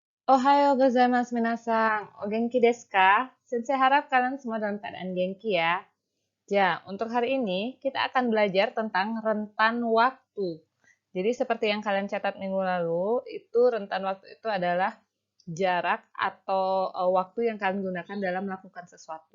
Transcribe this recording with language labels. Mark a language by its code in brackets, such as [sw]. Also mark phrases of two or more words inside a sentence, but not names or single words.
[ja] おはようございます皆さん。お元気ですか? [id] Sensei harap kalian semua dalam keadaan genki ya. Ya, untuk hari ini kita akan belajar tentang rentan waktu. Jadi seperti yang kalian catat minggu lalu, itu rentan waktu itu adalah jarak atau waktu yang kalian gunakan dalam melakukan sesuatu.